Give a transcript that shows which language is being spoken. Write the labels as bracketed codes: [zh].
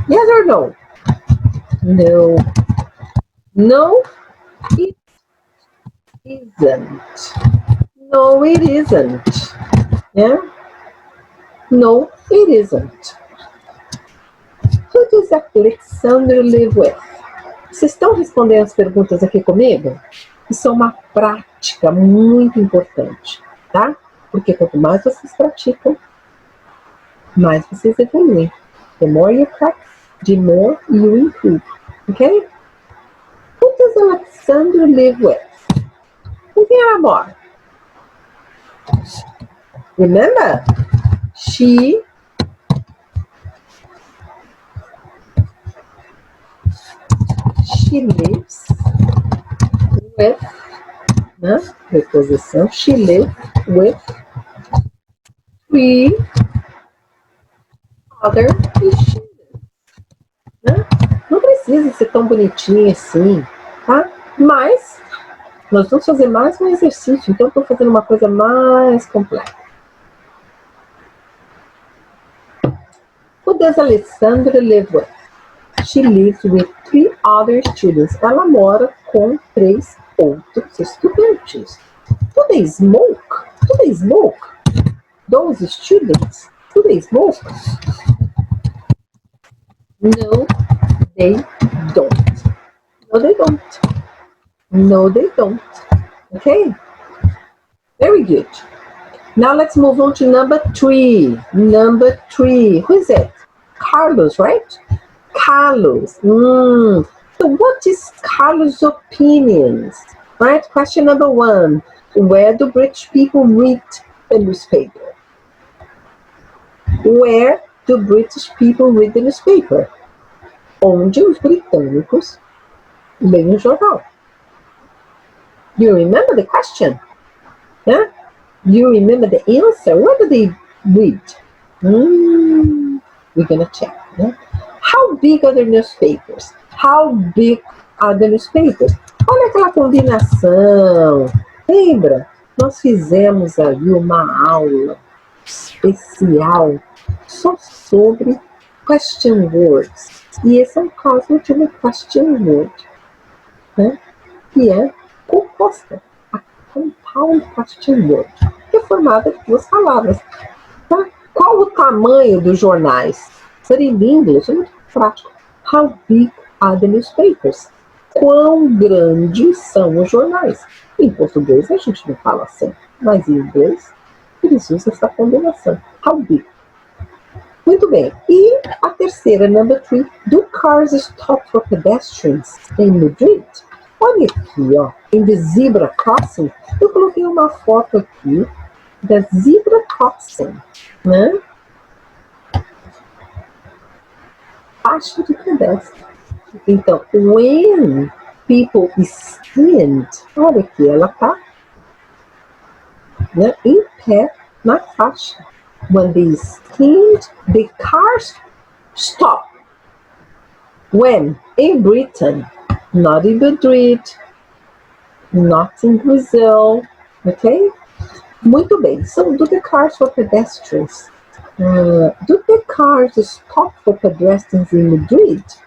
[en] Yes or no? No. No, it isn't. No, it isn't. Yeah? No, it isn't. Who does Alexandra live with? [pt] Vocês estão respondendo as perguntas aqui comigo? Isso é uma prática muito importante, tá? Porque quanto mais vocês praticam, mais vocês evoluem. [en] The more you practice, the more you improve. Okay? Who does Alexandra live with? [pt] Com quem ela mora? [en] Remember? She lives with, né? Preposição. She lives with 3 other students. [pt] Né? Não precisa ser tão bonitinho assim, tá? Mas nós vamos fazer mais um exercício, então eu estou fazendo uma coisa mais completa. [en] Who does Alessandra live with? She lives with 3 other students. [pt] Ela mora com 3 outros estudantes. [en] Do they smoke? Do they smoke? those students, today's most. No, they don't. No, they don't. No, they don't. Okay? Very good. Now let's move on to number 3. Number 3. Who is it? Carlos, right? Carlos. So what is Carlos' opinions? Right? Question number 1. Where do British people read the newspaper? Where do British people read the newspaper? [pt] Onde os britânicos leem o jornal? [en] Do you remember the question? Yeah? Do you remember the answer? What do they read? We're going to check. Yeah? How big are the newspapers? How big are the newspapers? [pt] Olha aquela combinação. Lembra? Nós fizemos aí uma aula especial só sobre question words. E esse é um caso de uma question word, né? Que é composta. [en] A compound question word, [pt] que é formada de 2 palavras. Tá? Qual o tamanho dos jornais? [en] But in English [pt] é muito prático. [en] How big are the newspapers? [pt] Quão grandes são os jornais? Em português a gente não fala assim, mas em inglês eles usam essa combinação. [en] How big? [pt] Muito bem. E a terceira, number 3. [en] Do cars stop for pedestrians in Madrid? [pt] Olha aqui, ó, em the zebra crossing. Eu coloquei uma foto aqui da zebra crossing, né? Faixa de pedestre. Então, [en] when people stand, [pt] olha aqui, ela tá, né, em pé na faixa. [en] When they stand, the cars stop. When? In Britain, not in Madrid, not in Brazil, ok? [pt] Muito bem. [en] So, do the cars for pedestrians? Do the cars stop for pedestrians in Madrid?